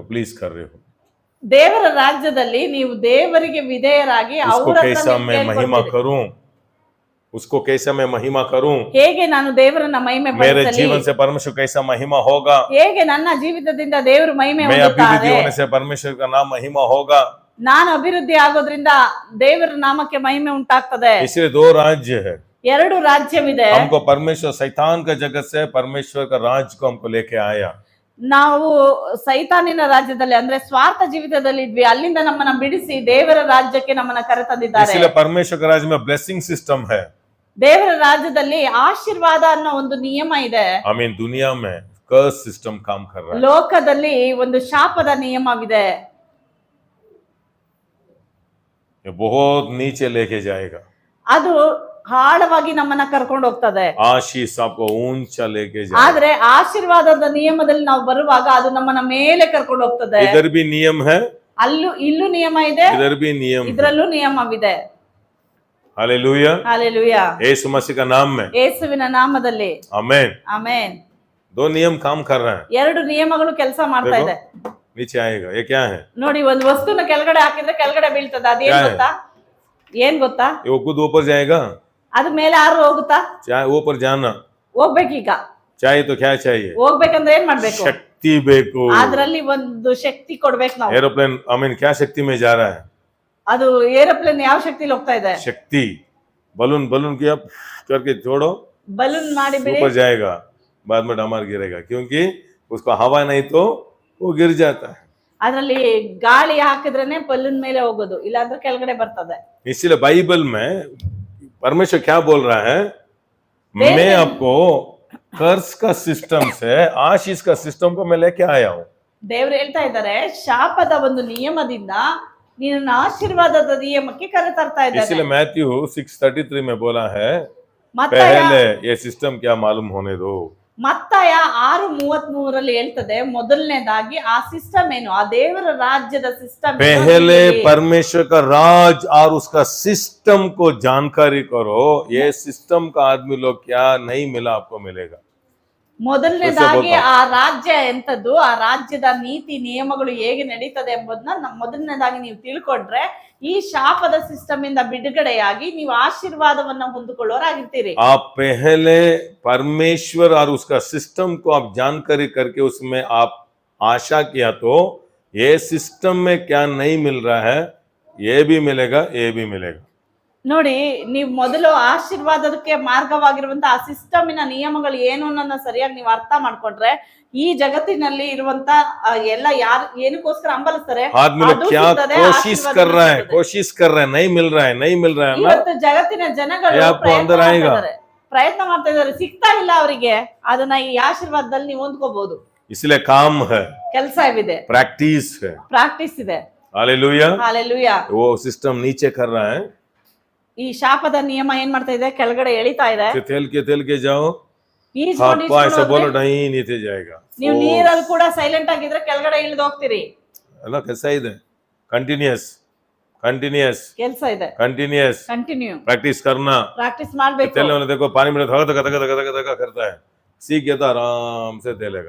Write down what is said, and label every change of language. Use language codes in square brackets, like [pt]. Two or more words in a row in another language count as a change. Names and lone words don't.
[hi] प्लीज कर रहे हो। [kn] ದೇವರ ರಾಜ್ಯದಲ್ಲಿ ನೀವು ದೇವರಿಗೆ ವಿಧೇಯರಾಗಿ [hi] उसको [kn] ಅವರ [hi] कैसा मैं महिमा करूं, उसको कैसा मैं महिमा करूं, [kn] ಹೇಗೆ ನಾನು ದೇವರನ್ನ ಮಹಿಮೆ [hi] मेरे [kn] ಪಡಿಸಲಿ, [hi] जीवन से परमेश्वर कैसा महिमा होगा, [kn] ಹೇಗೆ ನನ್ನ ಜೀವಿತದಿಂದ ದೇವರು ಮಹಿಮೆ [hi] मैं अभिवृद्धि [kn] ಹೊಂದುತ್ತಾರೆ, [hi] होने से परमेश्वर का नाम महिमा होगा। [kn] ನಾನು ಅಭಿವೃದ್ಧಿ ಆಗೋದ್ರಿಂದ ದೇವರ ನಾಮಕ್ಕೆ ಮಹಿಮೆ ಉಂಟಾಗ್ತದೆ. [hi] इसलिए 2 राज्य है, [kn] 2 ರಾಜ್ಯವಿದೆ. [hi] हमको परमेश्वर शैतान का जगत से परमेश्वर का राज्य को हमको लेके आया। [kn] ನಾವು ಸೈತಾನಿನ ರಾಜ್ಯದಲ್ಲಿ ಅಂದ್ರೆ ಸ್ವಾರ್ಥ ಜೀವಿತದಲ್ಲಿ ಇದ್ವಿ, ಅಲ್ಲಿಂದ ನಮ್ಮನ್ನ ಬಿಡಿಸಿ ದೇವರ ರಾಜ್ಯಕ್ಕೆ ನಮ್ಮನ್ನ ಕರೆತಂದಿದ್ದಾರೆ. [hi] इसलिए परमेश्वर के राज्य में [en] blessing system [hi] है। [kn] ದೇವರ ರಾಜ್ಯದಲ್ಲಿ ಆಶೀರ್ವಾದ ಅನ್ನೋ ಒಂದು ನಿಯಮ ಇದೆ. [hi] आमीन। दुनिया में [en] curse system [hi] काम कर रहा है। [kn] ಲೋಕದಲ್ಲಿ ಒಂದು ಶಾಪದ ನಿಯಮವಿದೆ. [hi] ये बहुत नीचे लेके जाएगा, [kn] ಅದು ಆಳವಾಗಿ ನಮ್ಮನ್ನ ಕರ್ಕೊಂಡು ಹೋಗ್ತದೆ. [hi] आशीष आपको ऊंचा लेके जाएगा। [kn] ಆದ್ರೆ ಆಶೀರ್ವಾದದ ನಿಯಮದಲ್ಲಿ ನಾವು ಬರುವಾಗ ಅದು ನಮ್ಮನ್ನ ಮೇಲೆ ಕರ್ಕೊಂಡು ಹೋಗ್ತದೆ. [hi] इधर भी नियम है, [kn] ಇಲ್ಲೂ ನಿಯಮ ಇದೆ, [hi] इधर भी नियम है। [kn] ಇದ್ರಲ್ಲೂ ನಿಯಮವಿದೆ. [hi] हालेलुया, [kn] ಹಾಲೆಲೂಯಾ. [hi] यीशु मसीह का नाम में, [kn] ಯೇಸುವಿನ ನಾಮದಲ್ಲಿ [hi] आमीन। [kn] ಆಮೆನ್. [hi] दो नियम काम कर रहे हैं। [kn] ಎರಡು ನಿಯಮಗಳು ಕೆಲಸ ಮಾಡ್ತಾ ಇದೆ. [hi] देखो नीचे आएगा, ये क्या है? [kn] ನೋಡಿ, ಒಂದು ವಸ್ತುನ ಕೆಳಗಡೆ ಹಾಕಿದ್ರೆ ಕೆಳಗಡೆ ಬೀಳ್ತದ. ಅದೇನ್ [hi] क्या है? [kn] ಗೊತ್ತಾ? ಏನ್ ಗೊತ್ತಾ? [hi] ये वो खुद ऊपर जाएगा, [kn] ಅದು ಮೇಲೆ ಆರು ಹೋಗುತ್ತಾ? [hi] चाहे ऊपर जाना [kn] ಹೋಗ್ಬೇಕೀಗ. [hi] चाहिए तो क्या चाहिए? [kn] ಹೋಗ್ಬೇಕಂದ್ರೆ ಏನ್ ಮಾಡ್ಬೇಕು? शक्ति ಬೇಕು. ಅದ್ರಲ್ಲಿ ಒಂದು ಶಕ್ತಿ ಕೊಡ್ಬೇಕು ನಾವು. [hi] एरोप्लेन [en] I mean [hi] क्या शक्ति में जा रहा है? [kn] ಅದು ಏರೋಪ್ಲೇನ್ ಯಾವ ಶಕ್ತಿಲಿ ಹೋಗ್ತಾ ಇದೆ? [hi] शक्ति। बलून बलून किया करके छोड़ो, [kn] ಬಲೂನ್ ಮಾಡಿ ಬಿಡಿ, [hi] ऊपर जाएगा, बाद में डमार गिरेगा, क्योंकि उसको हवा नहीं तो वो गिर जाता है। [kn] ಅದ್ರಲ್ಲಿ ಗಾಳಿ ಹಾಕಿದ್ರೇನೆ ಬಲೂನ್ ಮೇಲೆ ಹೋಗೋದು, ಇಲ್ಲಾಂದ್ರೆ ಕೆಳಗಡೆ ಬರ್ತದೆ. [hi] इसलिए बाइबल में परमेश्वर क्या बोल रहा है? मैं आपको कर्ज का सिस्टम से आशीष का सिस्टम को मैं लेके आया हूं। [kn] ದೇವ್ರು ಹೇಳ್ತಾ ಇದ್ದಾರೆ, ಶಾಪದ ಒಂದು ನಿಯಮದಿಂದ ನೀನನ್ನ ಆಶೀರ್ವಾದದ ನಿಯಮಕ್ಕೆ ಕರೆ ತರ್ತಾ ಇದ್ದಾರೆ. [hi] इसलिए मैथ्यू 6:33 में बोला है, [kn] ಮತ್ತಾಯ [hi] पहले ये सिस्टम क्या मालूम होने दो। [kn] ಮತ್ತಾಯ 6:33 ಹೇಳ್ತದೆ, ಮೊದಲನೇದಾಗಿ ಆ ಸಿಸ್ಟಮ್ ಏನು, ಆ ದೇವರ ರಾಜ್ಯದ ಸಿಸ್ಟಮ್ [hi] पहले परमेश्वर का राज और उसका सिस्टम को जानकारी करो। ये सिस्टम का आदमी लोग क्या नहीं मिला आपको मिलेगा। [kn] ಮೊದಲನೇದಾಗಿ ಆ ರಾಜ್ಯ ಎಂತದ್ದು, ಆ ರಾಜ್ಯದ ನೀತಿ ನಿಯಮಗಳು ಹೇಗೆ ನಡೀತದೆ ಎಂಬುದನ್ನ ಮೊದಲನೇದಾಗಿ ನೀವು ತಿಳ್ಕೊಂಡ್ರೆ ಈ ಶಾಪದ ಸಿಸ್ಟಮ್ ಇಂದ ಬಿಡುಗಡೆಯಾಗಿ ನೀವು ಆಶೀರ್ವಾದವನ್ನ ಹೊಂದಿಕೊಳ್ಳೋರಾಗಿರ್ತೀರಿ. [hi] आप पहले परमेश्वर और उसका सिस्टम को आप जानकारी करके उसमें आप आशा किया तो ये सिस्टम में क्या नहीं मिल रहा है, ये भी मिलेगा, ये भी मिलेगा। [kn] ನೋಡಿ, ನೀವು ಮೊದಲು ಆಶೀರ್ವಾದಕ್ಕೆ ಮಾರ್ಗವಾಗಿರುವಂತ ಆ ಸಿಸ್ಟಮಿನ ನಿಯಮಗಳು ಏನು ಅನ್ನೋದನ್ನ ಸರಿಯಾಗಿ ನೀವು ಅರ್ಥ ಮಾಡ್ಕೊಂಡ್ರೆ ಈ ಜಗತ್ತಿನಲ್ಲಿ ಇರುವಂತ ಎಲ್ಲ ಯಾರು ಏನಕ್ಕೋಸ್ಕರ ಹಂಬಲಿಸ್ತಾರೆ, [hi] आदमी लोग क्या कोशिश कर रहा है, कोशिश कर रहा है, नहीं मिल रहा है, नहीं मिल रहा है ना, [kn] ಇವತ್ತು ಜಗತ್ತಿನ ಜನಗಳು [hi] ये आपको अंदर आएगा। [kn] ಪ್ರಯತ್ನ ಮಾಡ್ತಾ ಇದ್ದಾರೆ, ಸಿಗ್ತಾ ಇಲ್ಲ ಅವರಿಗೆ. ಅದನ್ನ ಈ ಆಶೀರ್ವಾದದಲ್ಲಿ ನೀವು ಹೊಂದ್ಕೋಬಹುದು. [hi] इसलिए काम है, [kn] ಕೆಲಸ ಇದೆ, [hi] प्रैक्टिस है। [kn] ಪ್ರಾಕ್ಟೀಸ್ ಇದೆ. [hi] हालेलुया। [kn] ಹಾಲೆಲೂಯಾ. [hi] वो सिस्टम नीचे कर रहा है, [kn] ಈ ಶಾಪದ ನಿಯಮ ಏನ್ ಮಾಡ್ತಾ ಇದೆ, ಕೆಳಗಡೆ ಎಳಿತಾ ಇದೆ. [hi] तेल के जाओ, [kn] ಈಜ್ಕೊಂಡು [hi] हाँ ऐसा बोलो नहीं, नीचे जाएगा। [kn] ನೀವು ನೀರಲ್ಲಿ ಕೂಡ ಸೈಲೆಂಟ್ ಆಗಿದ್ರೆ ಕೆಳಗಡೆ ಇಳಿದು ಹೋಗ್ತೀರಿ. [hi] है ना, कैसा है? [en] continuous continuous [kn] ಕೆಲಸ ಇದೆ, [hi] कंटिन्यूअस [kn] ಕಂಟಿನ್ಯೂ [hi] प्रैक्टिस करना। [kn] ಪ್ರಾಕ್ಟೀಸ್ ಮಾಡ್ಬೇಕು. [hi] तेल में देखो पानी में धक धक धक धक धक करता है, सीख गया तो आराम से तेलेगा।